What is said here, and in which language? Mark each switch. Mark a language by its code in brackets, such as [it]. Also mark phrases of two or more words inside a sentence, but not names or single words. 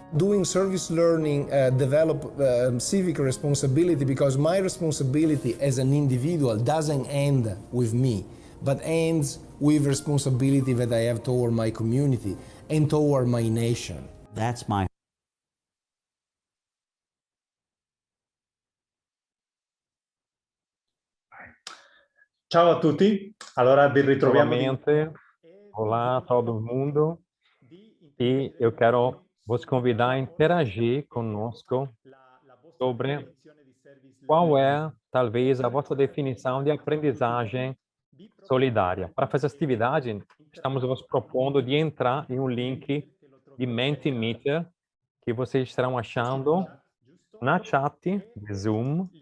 [en] Doing service learning develop civic responsibility, because my responsibility as an individual doesn't end with me, but ends with responsibility that I have toward my community and toward my nation. That's my [it] Ciao a tutti, allora vi ritroviamo [pt] Novamente, olá todo mundo, e eu quero vos convidar a interagir conosco sobre qual é, talvez, a vossa definição de aprendizagem solidária. Para fazer essa atividade, estamos vos propondo de entrar em um link de Mentimeter que vocês estarão achando na chat de Zoom.